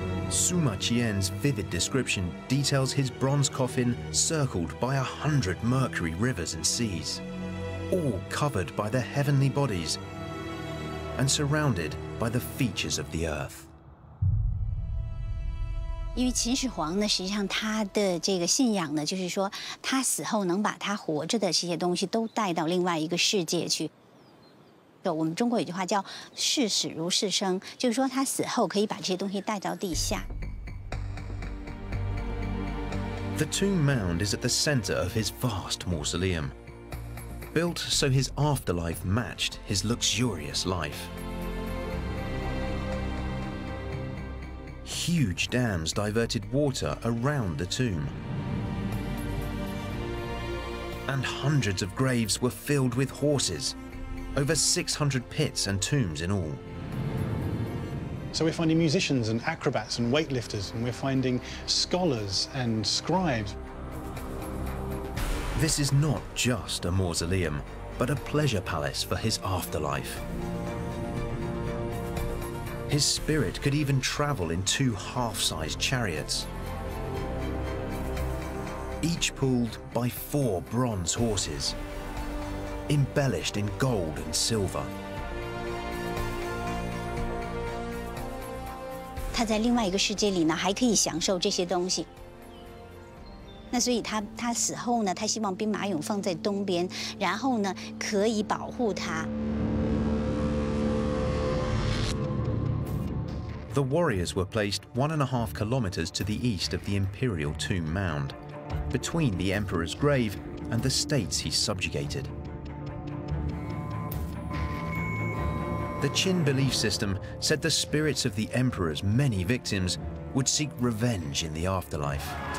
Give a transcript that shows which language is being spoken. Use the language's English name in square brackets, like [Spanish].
[English] Sima Qian's vivid description details his bronze coffin circled by 100 mercury rivers and seas, all covered by the heavenly bodies and surrounded by the features of the earth. [Chinese] 因为秦始皇呢，实际上他的这个信仰呢，就是说他死后能把他活着的这些东西都带到另外一个世界去。我们中国有句话叫“视死如视生”，就是说他死后可以把这些东西带到地下。 [English] The tomb mound is at the center of his vast mausoleum, built so his afterlife matched his luxurious life. Huge dams diverted water around the tomb, and hundreds of graves were filled with horses, over 600 pits and tombs in all. So we're finding musicians and acrobats and weightlifters, and we're finding scholars and scribes. This is not just a mausoleum, but a pleasure palace for his afterlife. His spirit could even travel in 2 half-sized chariots, each pulled by 4 bronze horses, embellished in gold and silver. [Chinese] 他在另外一个世界里呢，还可以享受这些东西。那所以他死后呢，他希望兵马俑放在东边，然后呢可以保护他。 [English] The warriors were placed 1.5 kilometers to the east of the imperial tomb mound, between the emperor's grave and the states he subjugated. The Qin belief system said the spirits of the emperor's many victims would seek revenge in the afterlife.